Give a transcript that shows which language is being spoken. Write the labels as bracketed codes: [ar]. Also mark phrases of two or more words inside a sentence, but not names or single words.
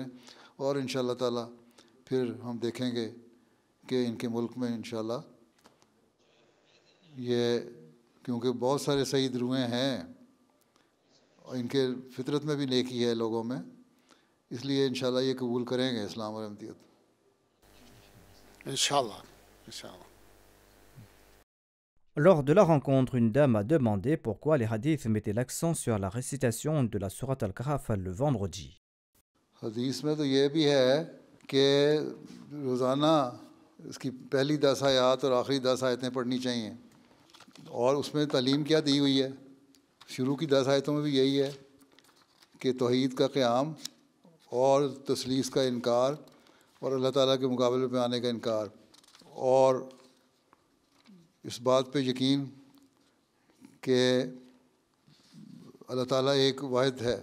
[ur] اور [ar] انشاءاللہ تعالی [ur] پھر ہم دیکھیں گے کہ ان کے ملک میں [ar] انشاءاللہ [ur] یہ, کیونکہ بہت سارے سعید روحیں ہیں اور ان کے فطرت میں بھی نیکی ہے لوگوں میں, اس لیے [ar] انشاءاللہ [ur] یہ قبول کریں گے اسلام اور احمدیت. [ar] إن شاء الله. إن شاء الله. [fr] Lors de la rencontre, une dame a demandé pourquoi les hadiths mettaient l'accent sur la récitation de la sourate Al-Kahf le vendredi. [ur] حدیث میں تو یہ بھی ہے کہ روزانہ اس کی پہلی 10 آیات اور آخری 10 آیتیں پڑھنی چاہیے, اور اس میں تعلیم کیا دی ہوئی ہے؟ شروع کی 10 آیتوں میں بھی یہی ہے کہ توحید کا قیام اور تثلیث کا انکار اور اللہ تعالیٰ کے مقابلے پہ آنے کا انکار, اور اس بات پہ یقین کہ اللہ تعالیٰ ایک واحد ہے.